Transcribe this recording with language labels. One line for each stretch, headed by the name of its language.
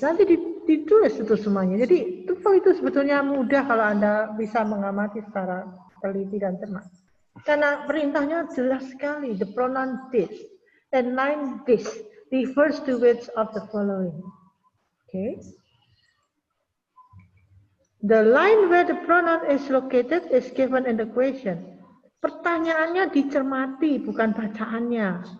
Indonesian: Nanti ditulis itu semuanya. Jadi itu sebetulnya mudah kalau Anda bisa mengamati secara teliti dan cermat. Karena perintahnya jelas sekali.
English: The pronoun this. Inline this refers to which of the following. Okay. The line where the pronoun is located is given in the question.
Indonesian: Pertanyaannya dicermati, bukan bacaannya.